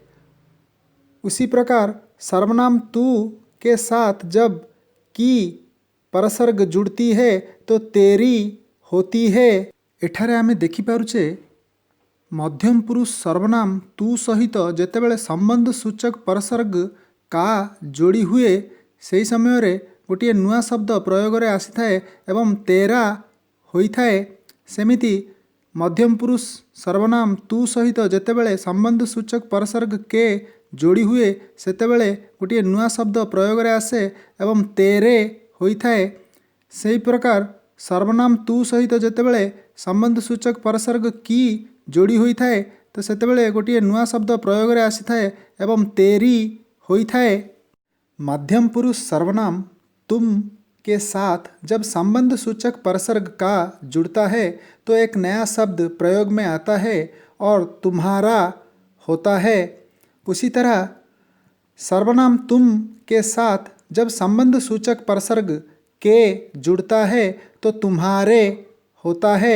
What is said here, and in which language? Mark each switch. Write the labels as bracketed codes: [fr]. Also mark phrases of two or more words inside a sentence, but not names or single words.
[hi] उसी प्रकार सर्वनाम तू के साथ जब की प्रसर्ग जुड़ती है तो तेरी होती है। [or] ଏଠାରେ ଆମେ ଦେଖି ପାରୁଛେ ମଧ୍ୟମ ପୁରୁଷ ସର୍ବନାମ ତୁ ସହିତ ଯେତେବେଳେ ସମ୍ବନ୍ଧ ସୂଚକ ପ୍ରସର୍ଗ କା ଯୋଡ଼ି ହୁଏ ସେହି ସମୟରେ ଗୋଟିଏ ନୂଆ ଶବ୍ଦ ପ୍ରୟୋଗରେ ଆସିଥାଏ ଏବଂ ତେରା ହୋଇଥାଏ। ସେମିତି ମଧ୍ୟମ ପୁରୁଷ ସର୍ବନାମ ତୁ ସହିତ ଯେତେବେଳେ ସମ୍ବନ୍ଧ ସୂଚକ ପ୍ରସର୍ଗ କେ ଯୋଡ଼ି ହୁଏ ସେତେବେଳେ ଗୋଟିଏ ନୂଆ ଶବ୍ଦ ପ୍ରୟୋଗରେ ଆସେ ଏବଂ ତେରେ ହୋଇଥାଏ। ସେହି ପ୍ରକାର ସର୍ବନାମ ତୁ ସହିତ ଯେତେବେଳେ ସମ୍ବନ୍ଧ ସୂଚକ ପ୍ରସର୍ଗ କି ଯୋଡ଼ି ହୋଇଥାଏ ତ ସେତେବେଳେ ଗୋଟିଏ ନୂଆ ଶବ୍ଦ ପ୍ରୟୋଗରେ ଆସିଥାଏ ଏବଂ ତେରି ହୋଇଥାଏ। [hi] मध्यम पुरुष सर्वनाम तुम के साथ जब संबंध सूचक प्रसर्ग का जुड़ता है तो एक नया शब्द प्रयोग में आता है और तुम्हारा होता है। उसी तरह सर्वनाम तुम के साथ जब संबंध सूचक प्रसर्ग के जुड़ता है तो तुम्हारे होता है।